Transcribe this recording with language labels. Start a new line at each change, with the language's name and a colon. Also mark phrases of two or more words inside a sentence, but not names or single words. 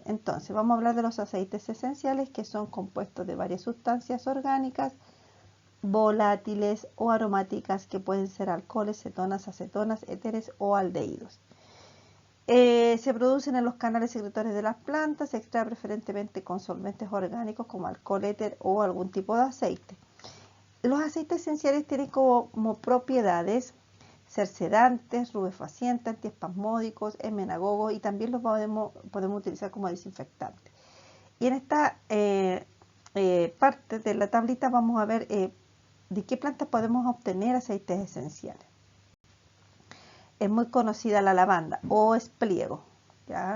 Spanish: Entonces, vamos a hablar de los aceites esenciales, que son compuestos de varias sustancias orgánicas volátiles o aromáticas que pueden ser alcoholes, cetonas, acetonas, éteres o aldehídos. Se producen en los canales secretorios de las plantas, se extrae preferentemente con solventes orgánicos como alcohol, éter o algún tipo de aceite. Los aceites esenciales tienen como propiedades ser sedantes, rubefacientes, antiespasmódicos, emenagogos y también los podemos utilizar como desinfectantes. Y en esta parte de la tablita vamos a ver de qué plantas podemos obtener aceites esenciales. Es muy conocida la lavanda o espliego, ¿ya?